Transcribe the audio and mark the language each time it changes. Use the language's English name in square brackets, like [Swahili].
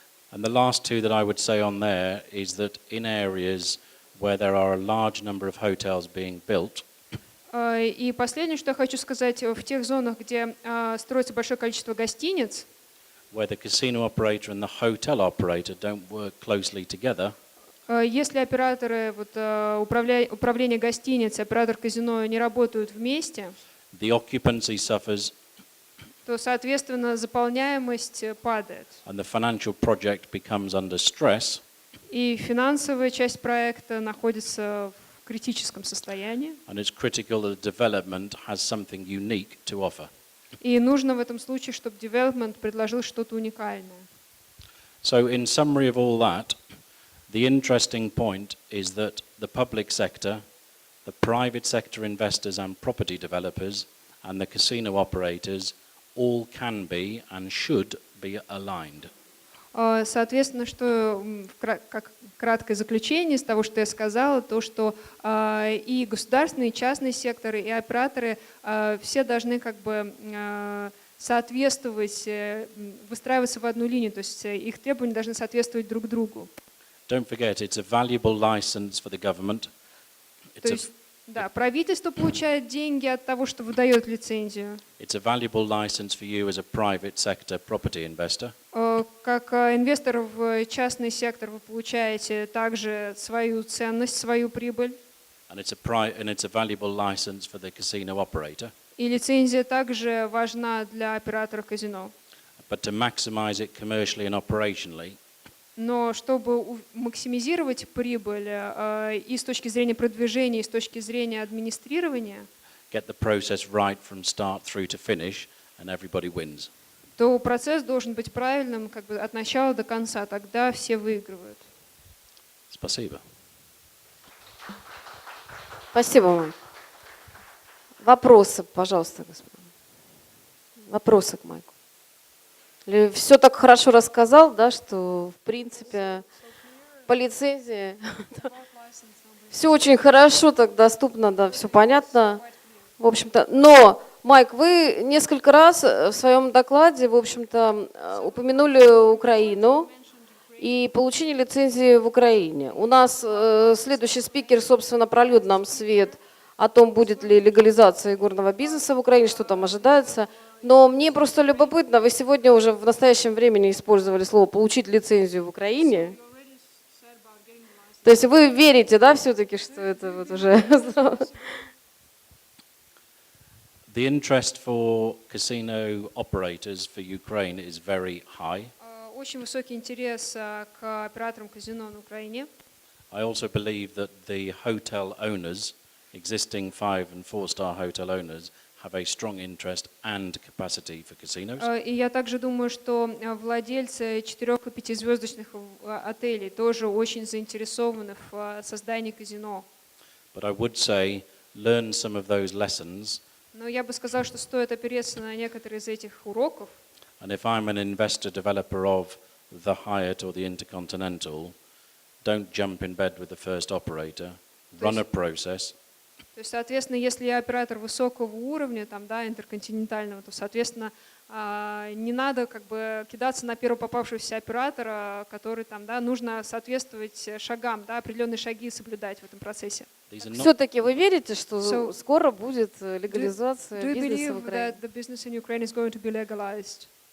[English] And the last two that I would say on there is that in areas where there are a large number of hotels being built, [Russian] И последнее, что я хочу сказать, в тех зонах, где строится большое количество гостиниц, [English] where the casino operator and the hotel operator don't work closely together, [Russian] если операторы, вот, управление гостиниц, оператор казино не работают вместе, [English] the occupancy suffers [Russian] то, соответственно, заполняемость падает. [English] and the financial project becomes under stress, [Russian] И финансовая часть проекта находится в критическом состоянии. [English] and it's critical that development has something unique to offer. [Russian] И нужно в этом случае, чтобы development предложил что-то уникальное. [English] So in summary of all that, the interesting point is that the public sector, the private sector investors and property developers, and the casino operators all can be and should be aligned. [Russian] Соответственно, что как краткое заключение из того, что я сказала, то, что и государственный, и частный секторы, и операторы все должны как бы соответствовать, выстраиваться в одну линию, то есть их требования должны соответствовать друг другу. [English] Don't forget, it's a valuable license for the government. [Russian] То есть, да, правительство получает деньги от того, что выдает лицензию. [English] It's a valuable license for you as a private sector property investor. [Russian] Как инвестор в частный сектор вы получаете также свою ценность, свою прибыль. [English] And it's a valuable license for the casino operator. [Russian] И лицензия также важна для оператора казино. [English] But to maximize it commercially and operationally, [Russian] Но чтобы максимизировать прибыль и с точки зрения продвижения, и с точки зрения администрирования, [English] get the process right from start through to finish, and everybody wins. [Russian] то процесс должен быть правильным как бы от начала до конца, тогда все выигрывают. Спасибо. Спасибо, Майк. Вопросы, пожалуйста, господа. Вопросы к Майку. Или все так хорошо рассказал, да, что в принципе по лицензии все очень хорошо, так доступно, да, все понятно. В общем-то, но, Майк, вы несколько раз в своем докладе, в общем-то, упомянули Украину и получение лицензии в Украине. У нас следующий спикер, собственно, прольет нам свет о том, будет ли легализация игорного бизнеса в Украине, что там ожидается. Но мне просто любопытно, вы сегодня уже в настоящем времени использовали слово «получить лицензию в Украине». То есть вы верите, да, все-таки, что это вот уже... [English] The interest for casino operators for Ukraine is very high. [Russian] Очень высокий интерес к операторам казино на Украине. [English] I also believe that the hotel owners, existing 5- and 4-star hotel owners, have a strong interest and capacity for casinos. [Russian] И я также думаю, что владельцы 4- и 5-звездочных отелей тоже очень заинтересованы в создании казино. [English] But I would say, learn some of those lessons. [Russian] Но я бы сказал, что стоит опереться на некоторые из этих уроков. [English] And if I'm an investor developer of the Hyatt or the Intercontinental, don't jump in bed with the first operator. Run a process. [Russian] То есть, соответственно, если я оператор высокого уровня, там, да, интерконтинентального, то, соответственно, не надо как бы кидаться на первого попавшегося оператора, который там, да, нужно соответствовать шагам, да, определенные шаги соблюдать в этом процессе. Все-таки вы верите, что скоро будет легализация бизнеса в Украине? [English] Do you believe that the business in Ukraine is going to be legalized?